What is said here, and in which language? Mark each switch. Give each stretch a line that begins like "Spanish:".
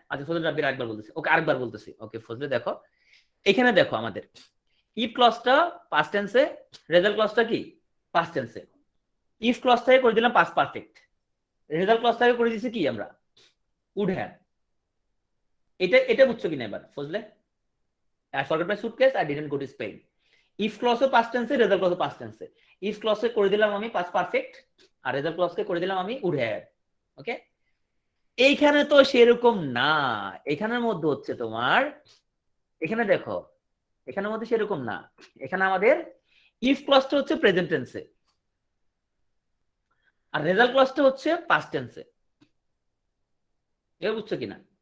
Bangla: আচ্ছা ফজল রাব্বির আরেকবার বলতেছি, ওকে আরেকবার বলতেছি। ওকে ফজলে দেখো, এখানে দেখো আমাদের ইফ ক্লজটা পাস্ট টেন্সে, রেজাল্ট ক্লজটা কি পাস্ট টেন্সে। ইফ ক্লজটাকে করে দিলাম পাস্ট পারফেক্ট, রেজাল্ট ক্লজটাকে করে দিয়েছি কি আমরা উড হ্যাভ। এটা বুঝছো কিনা এবার Fazle?
English: I forgot my suitcase, I didn't go to Spain. If clause past tense, result clause past tense.
Bangla: If clause করে দিলাম আমি past perfect, আর result clause করে দিলাম আমি would have. ওকে, এইখানে তো সেরকম না, এখানের মধ্যে হচ্ছে তোমার, এখানে দেখো এখানের মধ্যে সেরকম না। এখানে আমাদের if clause হচ্ছে প্রেজেন্ট টেন্সে, আর result clause হচ্ছে past tense। এটা বুঝছো কিনা?